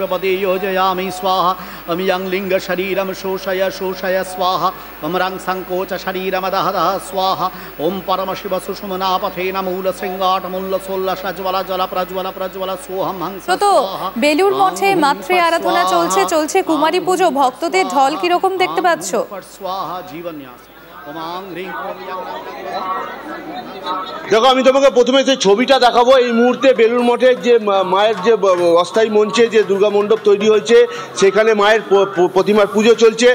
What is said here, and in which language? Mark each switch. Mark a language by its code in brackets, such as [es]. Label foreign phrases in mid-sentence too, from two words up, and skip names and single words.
[sa] पदे योजयामि स्वाहा अमियं लिंग शरीरम शोषय शोषय स्वाहा अमरं संकोच शरीरमदह दह स्वाहा ओं परम शिव सुषुमना पथेन मूल श्रृंगाट मूल सोल्ल सज्वल जल प्रज्वल प्रज्वल सोहम हंस। [bn] তো বেলুর মঠে মাতৃ আরাধনা চলছে কুমারী পুজো, ভক্তদের ঢল কিরকম দেখতে পাচ্ছ? [sa] स्वाहा जीवन्यास। [bn] দেখো, আমি তোমাকে প্রথমে যে ছবিটা দেখাবো। এই মুহূর্তে বেলুর মঠের যে মায়ের যে অস্থায়ী মঞ্চে যে দুর্গা মণ্ডপ তৈরি হয়েছে, সেখানে মায়ের প্রতিমার পুজো চলছে।